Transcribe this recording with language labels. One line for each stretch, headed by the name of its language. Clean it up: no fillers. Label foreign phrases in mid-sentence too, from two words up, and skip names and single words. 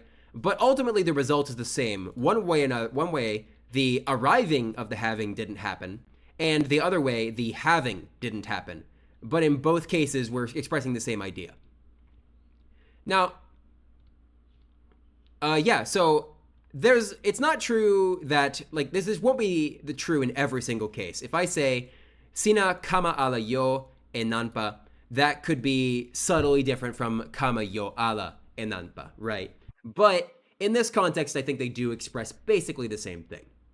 English: But ultimately, the result is the same. One way, the arriving of the having didn't happen, and the other way, the having didn't happen. But in both cases, we're expressing the same idea. Now, yeah, so it's not true that, like, won't be the true in every single case. If I say,
Toki Pona: sina kama ala yo e nanpa,
English: that could be subtly different from
Toki Pona: kama yo ala e nanpa,
English: right? But in this context, I think they do express basically the same thing.